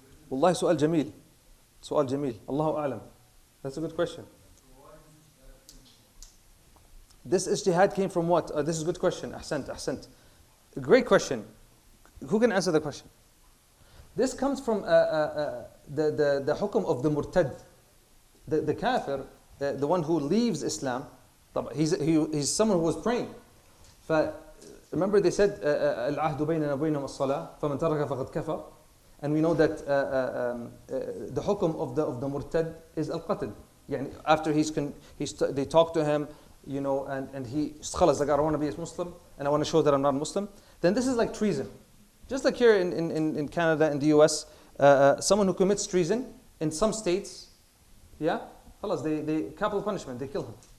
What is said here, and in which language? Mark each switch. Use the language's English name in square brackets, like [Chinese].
[Arabic] والله سؤال جميل الله أعلم. [English] That's a good question. This ijtihad came from what? This is a good question. [Arabic] أحسنت. [English] Great question. Who can answer the question? This comes from the hukum of the murtad, the kafir, the one who leaves Islam. He's someone who was praying. Remember they said [Arabic] العهد بيننا وبينهم الصلاة فمن ترك فقد كفر. [English] And we know that the hukum of the murtad is al-qatl. [Arabic] يعني [English] after they talk to him, and he [Arabic] خلاص, [English] like, I don't want to be a Muslim and I want to show that I'm not a Muslim, then this is like treason. Just like here in Canada, in the US, someone who commits treason in some states, [Arabic] خلاص, [English] they capital punishment, they kill him.